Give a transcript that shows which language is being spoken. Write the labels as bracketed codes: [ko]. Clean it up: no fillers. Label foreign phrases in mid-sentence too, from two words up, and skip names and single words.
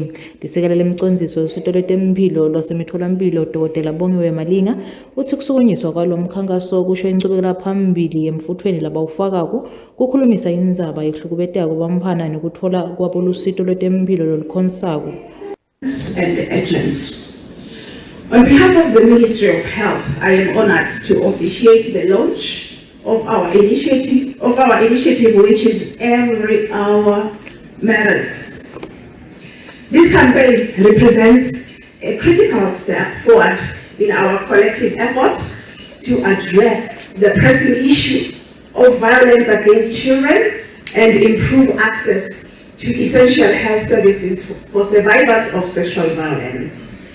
[ss] Lisekela lemcondziso yosito lwetemphilo lwasemitfolamphilo Dkt. Bongiwe Malinga uthi kusukunyiswa kwalo mkhankaso kusho inchubekela phambili emfutfweni labawufakako kukhulumisa indzaba yekuhlukubeteka kwabamfana nekutfola kwabo lusito lwetemphilo lolukhonsako. [en] And agents. On behalf of the Ministry of Health, I am honored to officiate the launch of our initiative which is Every Hour Matters. This campaign represents a critical step forward in our collective efforts to address the pressing issue of violence against children and improve access to essential health services for survivors of sexual violence.